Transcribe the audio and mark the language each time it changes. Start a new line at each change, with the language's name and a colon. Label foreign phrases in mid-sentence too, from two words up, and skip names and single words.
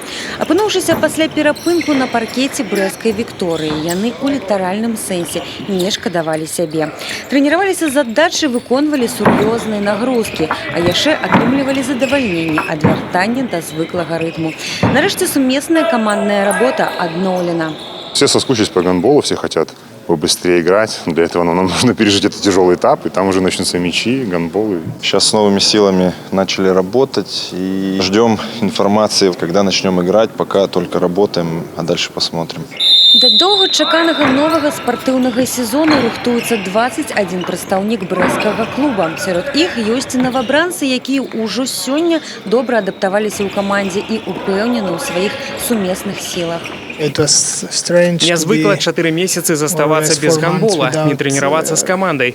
Belarusian: Апынуўшыся пасля перапынку на паркеце брэсцкай Вікторыі, яны ў літаральным сэнсе не шкадавалі сябе. Трэніраваліся з аддачай, выконвалі сур'ёзныя нагрузкі, а яшчэ атрымлівалі задавальненне ад вяртання да звыклага рытму. Нарэшце сумесная камандная работа адноўлена.
Russian: Все соскучились по гандболу, все хотят побыстрее играть. Для этого нам нужно пережить этот тяжелый этап, и там уже начнутся мячи, гандболы. Сейчас с новыми силами начали работать и ждем информации, когда начнем играть. Пока только работаем, а дальше посмотрим.
Belarusian: Да доўгачаканага новага спартыўнага сезону рыхтуецца 21 прадстаўнік брэсцкага клуба. Сярод іх ёсць навабранцы, якія ўжо сёння добра адаптаваліся ў камандзе і упэўнены ў сваіх сумесных сілах. Нязвыкла 4 месяцы заставацца без гандбола, не трэніравацца з камандай.